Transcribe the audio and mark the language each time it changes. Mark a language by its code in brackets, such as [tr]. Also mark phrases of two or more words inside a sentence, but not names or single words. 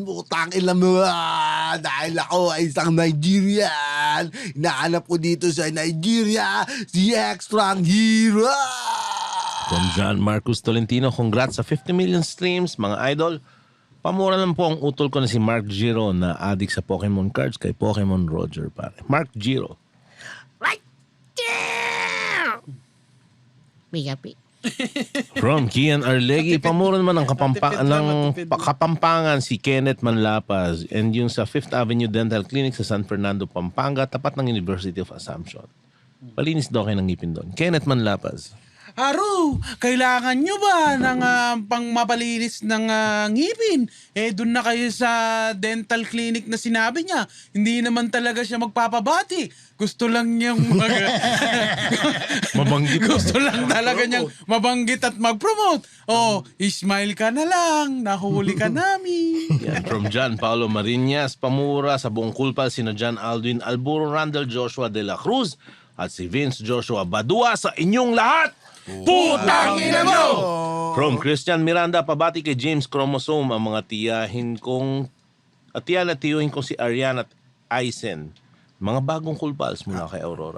[tl] Putang ina mo dahil ako ay isang Nigerian. Inaanap ko dito sa Nigeria si Extrang Hero. From John Marcus Tolentino, congrats sa 50 [en] million streams, [tl] mga idol. Pamura lang po ang utol ko na si Mark Giro na addict sa Pokemon cards kay Pokemon Roger pare. Mark Giro. [en] Right there! Happy. [tl] From Kian Arlegi, pamura naman ng Kapampangan si Kenneth Manlapaz and yung sa 5th Avenue Dental Clinic sa San Fernando, Pampanga, tapat ng University of Assumption. Palinis daw kayo ng ngipin doon. Kenneth Manlapaz. Aro, kailangan nyo ba ng pangmapalinis ng ngipin? Doon na kayo sa dental clinic na sinabi niya. Hindi naman talaga siya magpapabati. Gusto lang niyang mabanggit. Gusto lang talaga niyang mabanggit at mag-promote. Oh, smile ka na lang. Nahuli ka namin. Yan, from John Paulo Marinas, pamura sa buong kulpal sina John Aldwin Alburo, Randall Joshua de la Cruz at si Vince Joshua Badua sa inyong lahat. Putang ina mo! From Christian Miranda, pabati kay James Chromosome ang mga tiyahin kong at tiyan at tiyuhin kong si Ariane at Aisen. Mga bagong kulpals mula kay Aurora.